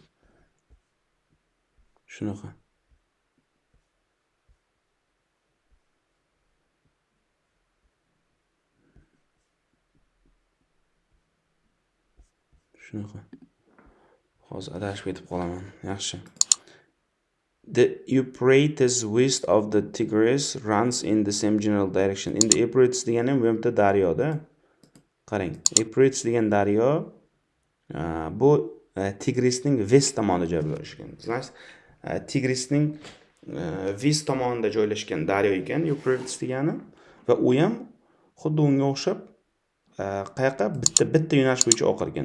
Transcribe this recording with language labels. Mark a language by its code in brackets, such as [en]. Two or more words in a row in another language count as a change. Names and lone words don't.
[uz] Shunaqa. Hozir adashib ketib qolaman. Yaxshi. [en] The Euphrates west of the Tigris runs in the same general direction. [uz] Endi Euphrates degani bu yerda daryoda. Qarang, Euphrates degan daryo bu Tigrisning west tomonida joylashgan. Tigrisning west tomonida joylashgan daryo ekan Euphrates degani va u ham xuddi unga o'xshab qayoqqa bitta yo'nalish bo'yicha oqar ekan.